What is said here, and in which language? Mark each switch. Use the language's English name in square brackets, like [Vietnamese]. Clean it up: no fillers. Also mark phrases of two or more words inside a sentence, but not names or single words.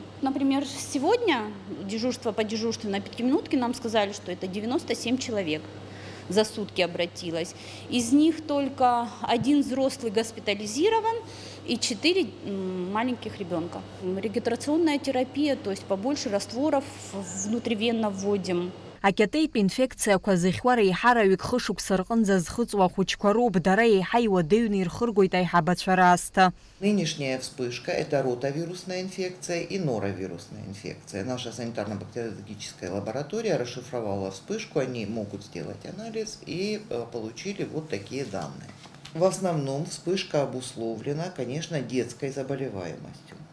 [Russian] Например, сегодня дежурство по дежурству на 5 минутки нам сказали, что это 97 человек за сутки обратилось. Из них только 1 взрослый госпитализирован и 4 маленьких ребенка. Регистрационная терапия, то есть побольше растворов внутривенно вводим. [Abkhazian] Акьатеитә инфекциақәа зыхьуа реиҳараҩык хышықәса рҟынӡа зхыҵуа ахәыҷқәа роуп, дара еиҳа иуадаҩны ирхыргоит аиҳабацәа раасҭа. [Russian] Нынешняя вспышка – это ротавирусная инфекция и норовирусная инфекция. Наша санитарно-бактериологическая лаборатория расшифровала вспышку, они могут сделать анализ и получили вот такие данные. В основном вспышка обусловлена, конечно, детской заболеваемостью.